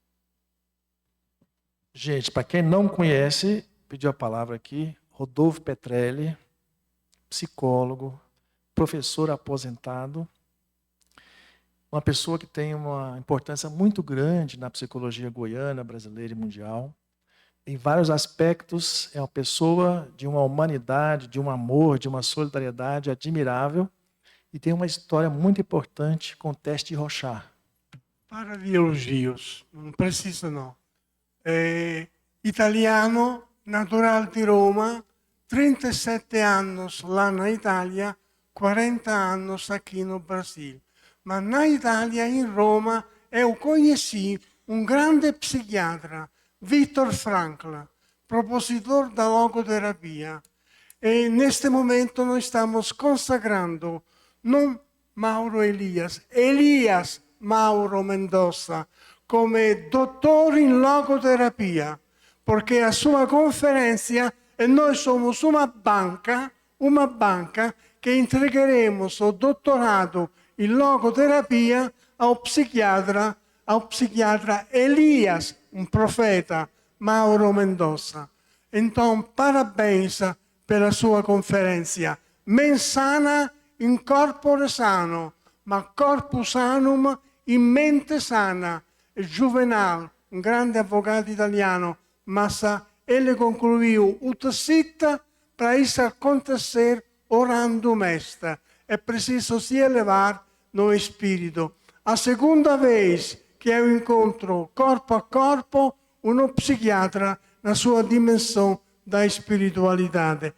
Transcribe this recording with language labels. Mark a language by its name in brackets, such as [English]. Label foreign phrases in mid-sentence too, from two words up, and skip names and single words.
[Portuguese] Gente, para quem não conhece, pediu a palavra aqui, Rodolfo Petrelli, psicólogo, professor aposentado, uma pessoa que tem uma importância muito grande na psicologia goiana, brasileira e mundial. Em vários aspectos, é uma pessoa de uma humanidade, de um amor, de uma solidariedade admirável e tem uma história muito importante com o teste de Rorschach. Para di elogios, non precisa no. Italiano, natural di Roma, 37 anos lá na Itália, 40 anos aqui no Brasil. Mas na Itália, em Roma, eu conheci um grande psiquiatra, Viktor Frankl, propositor da logoterapia. E neste momento nós estamos consagrando non Mauro Elias Mauro Mendoza, [Italian] come dottore in logoterapia, perché a sua conferenza e noi [Portuguese] somos uma banca [Italian] che entregheremo o dottorato in logoterapia [Portuguese] ao psiquiatra ao psiquiatra Elias, um profeta, Mauro Mendonça. Então, parabéns pela sua conferência. [Latin] Mens sana in corpore sano, ma corpus sanum in mente sana. [Portuguese] Juvenal, um grande advogado italiano, mas ele concluiu: [Latin] ut sit [Portuguese] para isso acontecer [Latin] orandum est. [Portuguese] É preciso se elevar no espírito. A segunda vez que eu encontro corpo a corpo um psiquiatra na sua dimensão da espiritualidade.